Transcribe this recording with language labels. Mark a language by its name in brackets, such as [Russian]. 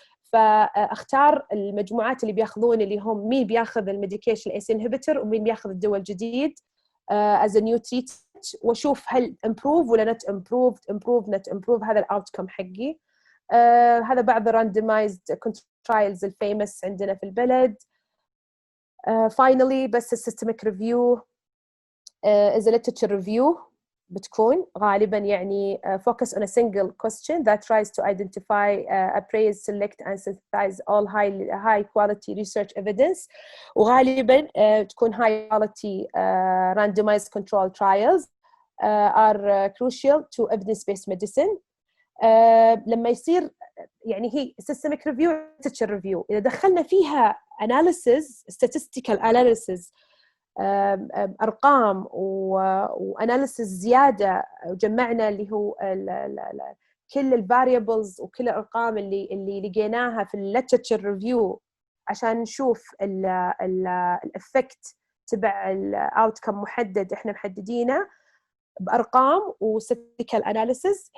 [Arabic] فأختار المجموعات اللي بياخذون اللي هم مين بياخذ الميديكيشن AC inhibitor ومين بياخذ الدواء الجديد [English] as a new treatment، [Arabic] واشوف هل [English] improve ولا not improve not improve. [Arabic] هذا الاوتكم حقي. هذا بعض randomized control trials الفيمس عندنا في البلد. [English] finally بس systemic review is a literature review [Arabic] بتكون غالبا يعني [English] focus on a single question that tries to identify, appraise, select and synthesize all high quality research evidence، [Arabic] وغالبا تكون [English] high quality randomized control trials are crucial to evidence-based medicine. [Arabic] لما يصير يعني هي systemic review literature review إذا دخلنا فيها analysis statistical analysis أرقام وأناليسيس زيادة، وجمعنا اللي هو كل الفاريبلز وكل الأرقام اللي لقيناها في الليترشر ريفيو عشان نشوف الإفكت تبع الأوتكم محدد إحنا محددينه بأرقام وستاتيكال أناليسيس.